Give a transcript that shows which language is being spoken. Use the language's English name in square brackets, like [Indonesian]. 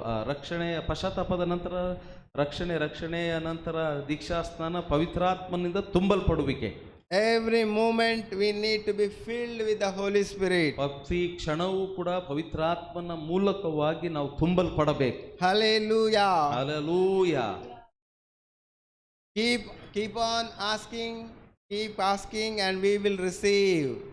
[Kannada] ರಕ್ಷಣೆಯ ಪಶ್ಚಾತ್ತಾಪದ ನಂತರ ರಕ್ಷಣೆಯ ನಂತರ ದೀಕ್ಷಾ ಸ್ನಾನ, ಪವಿತ್ರಾತ್ಮನಿಂದ ತುಂಬಲ್ಪಡುವಿಕೆ. [English] Every moment we need to be filled with the Holy Spirit. [Kannada] ಪ್ರತಿ ಕ್ಷಣವೂ ಕೂಡ ಪವಿತ್ರಾತ್ಮನ ಮೂಲಕವಾಗಿ ನಾವು ತುಂಬಲ್ಪಡಬೇಕು. [English] Hallelujah. [Kannada] Hallelujah. [English] Keep on asking, keep asking, and we will receive.